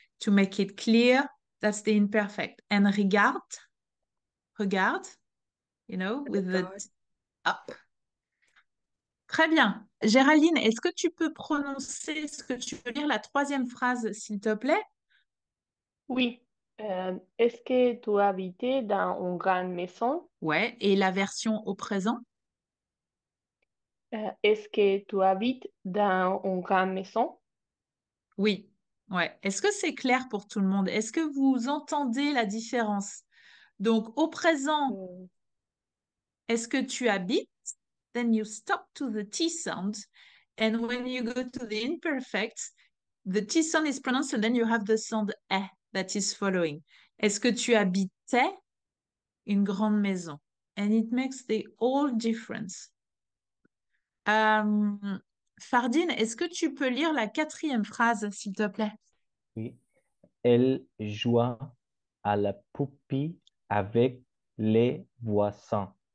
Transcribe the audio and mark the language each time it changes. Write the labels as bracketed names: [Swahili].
[English] To make it clear, that's the imperfect. And regarde, you know, with the up. [French] Très bien. Géraldine, est-ce que tu peux prononcer, est-ce que tu peux lire la troisième phrase, s'il te plaît? Oui. Est-ce que tu habitais dans une grande maison? Ouais, et la version au présent? Est-ce que tu habites dans une grande maison? Oui, ouais. Est-ce que c'est clair pour tout le monde? Est-ce que vous entendez la différence? Donc, au présent, est-ce que tu habites? [English] Then you stop to the T sound. And when you go to the imperfect, the T sound is pronounced and then you have the sound E that is following. [French] Est-ce que tu habitais une grande maison? [English] And it makes the all difference. [French] Fardine, est-ce que tu peux lire la quatrième phrase, s'il te plaît? Oui. Elle joua à la poupée avec les voisins.